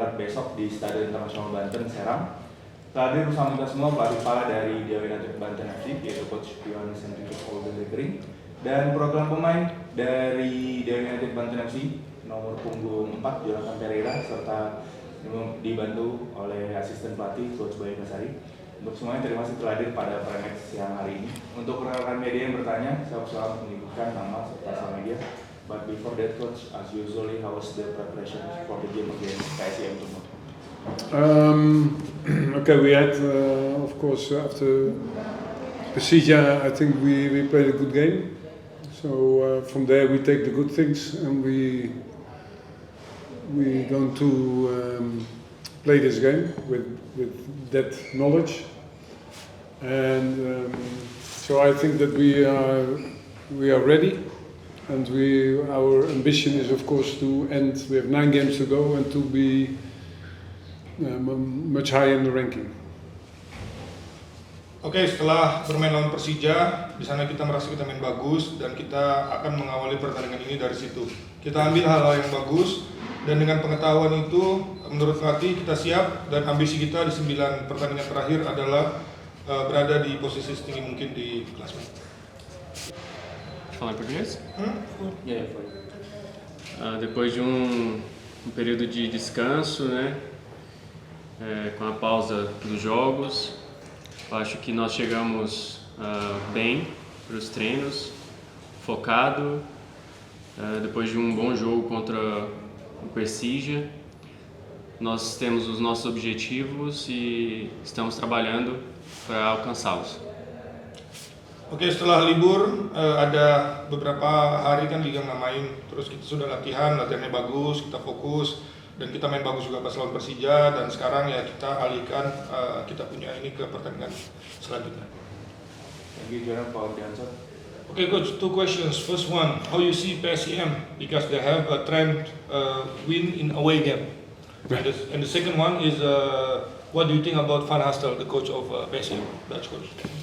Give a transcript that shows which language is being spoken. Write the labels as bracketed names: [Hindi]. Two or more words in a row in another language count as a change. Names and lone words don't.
[Indonesian] besok di Stadion Internasional Banten, Serang. Tadi bersama kita semua pelatih kepala dari Dewa United Banten FC, yaitu Coach Yohanes Hendrikus Oldenlegering, dan program pemain dari Dewa United Banten FC, nomor punggung 4 Jonathan Pereira, serta dibantu oleh asisten pelatih Coach Bayu Kasari. Untuk semuanya terima kasih telah hadir pada Primex siang hari ini. Untuk rekan media yang bertanya, saya selalu menyebutkan nama serta asal media. [English] But before that, Coach, as usually, how was the preparation for the game against KSM tomorrow? Okay, we had, of course, after Persija, I think we played a good game. So from there we take the good things and we going to play this game with that knowledge. And so I think that we are ready, and our ambition is of course to end. We have 9 games to go and to be much higher in the ranking. [Indonesian] Oke, setelah bermain lawan Persija, di sana kita merasa kita main bagus dan kita akan mengawali pertandingan ini dari situ. Kita ambil hal-hal yang bagus dan dengan pengetahuan itu, menurut pelatih kita siap dan ambisi kita di 9 pertandingan terakhir adalah berada di posisi setinggi mungkin di klasemen. [Portuguese] Falar em português? Ya, foi. Depois de período de descanso, né, com a pausa dos jogos, acho que nós chegamos bem para os treinos, focado, depois de bom jogo contra o Persija. Nós temos os nossos objetivos e estamos trabalhando para alcançá-los. [Indonesian] Oke, setelah libur ada beberapa hari kan liga nggak main, terus kita sudah latihannya bagus, kita fokus dan kita main bagus juga pas lawan Persija dan sekarang ya kita alihkan kita punya ini ke pertandingan selanjutnya. [English] Thank you, Jonathan, for the answer. Okay, coach, 2 questions. First one, how you see PSM because they have a trend win in away game. And the second one is what do you think about Van Hastel, the coach of PSM, Dutch coach?